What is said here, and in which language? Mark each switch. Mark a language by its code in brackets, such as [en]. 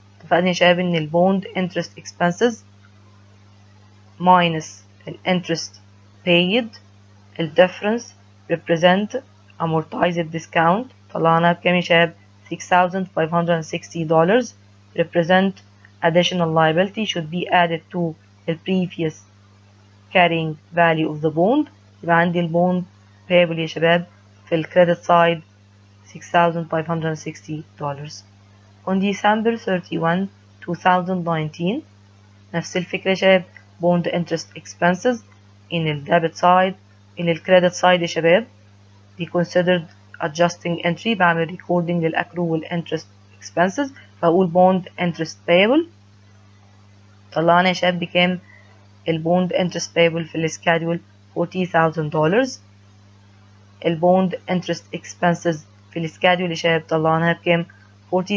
[en] اتفقنا يا شباب ان البوند انترست اكسبنسز minus الانترست paid الديفرنس represent amortized discount [ar] طلعناها بكام يا شباب؟ [en] $6,560. represent additional liability should be added to the previous carrying value of the bond. [ar] يبقى عندي البوند payable يا شباب في الكريدت سايد $6,560. [en] On December 31, 2019 [ar] نفس الفكرة يا شباب [en] bond interest expenses in the debit side in the credit side يا شباب دي considered adjusting entry بعمل recording للأكرو interest expenses فأقول bond interest payable [ar] طلعنا يا شباب بكام البوند interest payable في السكادول [en] $40,000. [ar] البوند [en] interest expenses [ar] في السكادول يا شباب طلعناها بكام $46,954.